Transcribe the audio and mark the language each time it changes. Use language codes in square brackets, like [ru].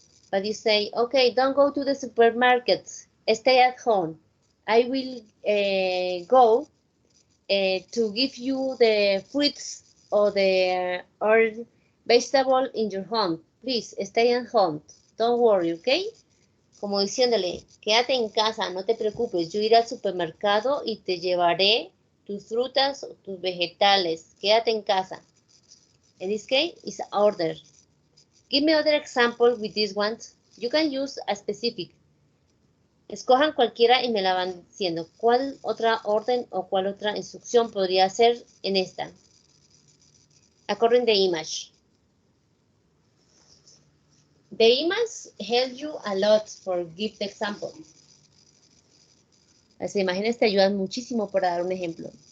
[en] But you say, okay, don't go to the supermarket. Stay at home. I will go to give you the fruits or the or vegetable in your home. Please stay at home. Don't worry, okay? [es] Como diciéndole, quédate en casa, no te preocupes. Yo iré al supermercado y te llevaré tus frutas o tus vegetales. Quédate en casa. [en] In this case, it's an order. Give me other example with this one. You can use a specific. [es] Escojan cualquiera y me la van diciendo. ¿Cuál otra orden o cuál otra instrucción podría ser en esta? [en] According the image. The image helps you a lot for give the example. [es] Las imágenes te ayudan muchísimo para dar un ejemplo.